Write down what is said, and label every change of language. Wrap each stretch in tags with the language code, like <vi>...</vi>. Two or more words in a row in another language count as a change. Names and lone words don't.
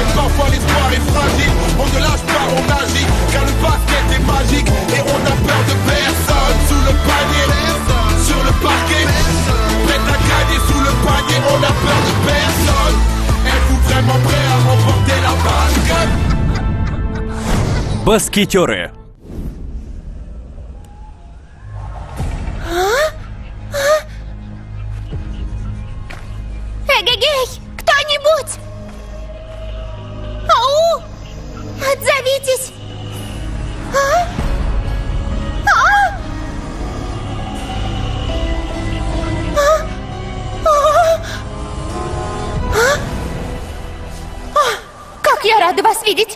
<fr>Parfois l'espoir est fragile, on ne lâche pas, on agit. Car le basket est magique, et on a peur de personne. Sous le panier, sur le parquet, prêt à gagner sous le panier, on a peur de personne. Êtes-vous vraiment prêt à remporter la basket?</fr> <ru>Баскетёры. Эгегей! Кто-нибудь! Ау! Отзовитесь! Как я рада вас видеть!</ru>